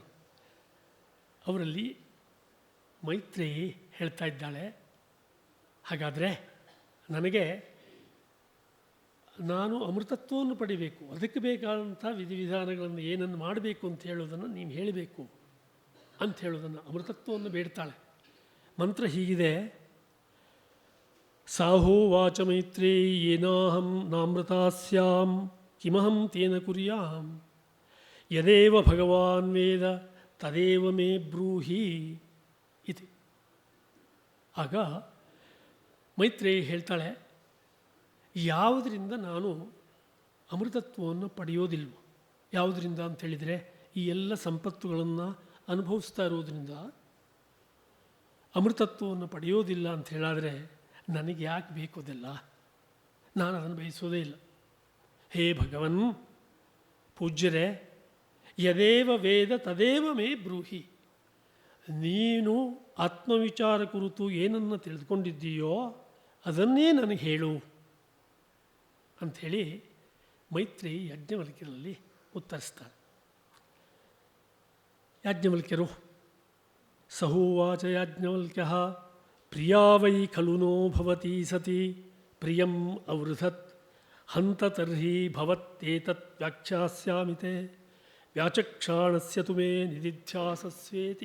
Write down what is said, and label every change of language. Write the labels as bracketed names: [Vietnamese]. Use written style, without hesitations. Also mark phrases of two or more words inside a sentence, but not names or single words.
[Kannada] ಅವರಲ್ಲಿ ಮೈತ್ರೇಯಿ ಹೇಳ್ತಾ ಇದ್ದಾಳೆ, ಹಾಗಾದರೆ ನನಗೆ ನಾನು ಅಮೃತತ್ವವನ್ನು ಪಡಿಬೇಕು, ಅದಕ್ಕೆ ಬೇಕಾದಂಥ ವಿಧಿವಿಧಾನಗಳನ್ನು ಏನನ್ನು ಮಾಡಬೇಕು ಅಂತ ಹೇಳೋದನ್ನು ನೀವು ಹೇಳಬೇಕು ಅಂತ ಹೇಳೋದನ್ನು, ಅಮೃತತ್ವವನ್ನು ಬೇಡ್ತಾಳೆ. ಮಂತ್ರ ಹೀಗಿದೆ: [Sanskrit] ಸಾಹೋ ವಾಚ ಮೈತ್ರೇಯಿ ಏನಾಹಂ ನಾಮೃತಾ ಸ್ಯಾಂ ಕಿಮಹಂ ತೇನ ಕುರ್ಯಾಂ ಯದೇವ ಭಗವಾನ್ ವೇದ ತದೇವ ಮೇ ಬ್ರೂಹಿ ಇತಿ. [Kannada] ಆಗ ಮೈತ್ರೇಯಿ ಹೇಳ್ತಾಳೆ, ಯಾವುದರಿಂದ ನಾನು ಅಮೃತತ್ವವನ್ನು ಪಡೆಯೋದಿಲ್ವೋ, ಯಾವುದರಿಂದ ಅಂಥೇಳಿದರೆ ಈ ಎಲ್ಲ ಸಂಪತ್ತುಗಳನ್ನು ಅನುಭವಿಸ್ತಾ ಇರೋದರಿಂದ ಅಮೃತತ್ವವನ್ನು ಪಡೆಯೋದಿಲ್ಲ ಅಂತ ಹೇಳಾದರೆ ನನಗೆ ಯಾಕೆ ಬೇಕು ಅದೆಲ್ಲ? ನಾನು ಅದನ್ನು ಬಯಸೋದೇ ಇಲ್ಲ. [Sanskrit] ಹೇ ಭಗವನ್, ಪೂಜ್ಯರೇ, ಯದೇವ ವೇದ ತದೇವ ಮೇ ಬ್ರೂಹಿ, [Kannada] ನೀನು ಆತ್ಮವಿಚಾರ ಕುರಿತು ಏನನ್ನು ತಿಳಿದುಕೊಂಡಿದ್ದೀಯೋ ಅದನ್ನೇ ನನಗೆ ಹೇಳು ಅಂಥೇಳಿ ಮೈತ್ರೇಯಿ ಯಾಜ್ಞವಲ್ಕ್ಯರಲ್ಲಿ ಉತ್ತರಿಸ್ತಾರೆ. [Sanskrit] ಯಾಜ್ಞವಲ್ಕ್ಯರು ಸಹೋವಾಚ ಯಾಜ್ಞವಲ್ಕ್ಯಃ ಪ್ರಿಯಾ ವೈ ಖಲು ನೋ ಭವತಿ ಸತಿ ಪ್ರಿಯಂ ಅವೃಧತ್ ಹಂತ ತರ್ಹಿ ಭವತ್ತೇತತ್ ವ್ಯಾಖ್ಯಾಸ್ಯಾಮಿತೆ ವ್ಯಾಚಕ್ಷಾಣಸ್ಯ ತುಮೇ ನಿಧಿಧ್ಯಾಸಸ್ವೇತಿ.